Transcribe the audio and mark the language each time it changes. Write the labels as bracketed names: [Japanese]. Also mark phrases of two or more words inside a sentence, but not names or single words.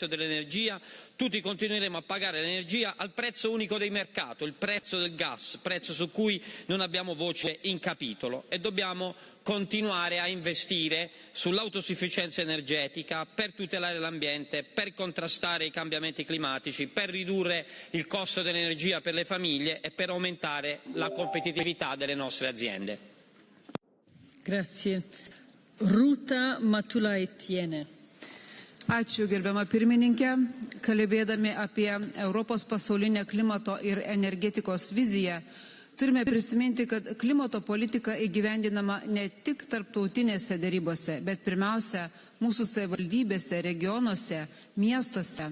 [Italian] dell'energia, tutti continueremo a pagare l'energia al prezzo unico del mercato, il prezzo del gas, prezzo su cui non abbiamo voce in capitolo, e dobbiamo continuare a investire sull'autosufficienza energetica per tutelare l'ambiente, per contrastare i cambiamenti climatici, per ridurre il costo dell'energia per le famiglie e per aumentare la competitività delle nostre aziende. Grazie. [Lithuanian] Rūta Matulaitienė. Ačiū, gerbiama pirmininkė. Kalbėdami apie Europos pasaulinę klimato ir energetikos viziją, turime prisiminti, kad klimato politika įgyvendinama ne tik tarptautinėse dėrybose, bet pirmiausia mūsų savivaldybėse, regionuose, miestuose.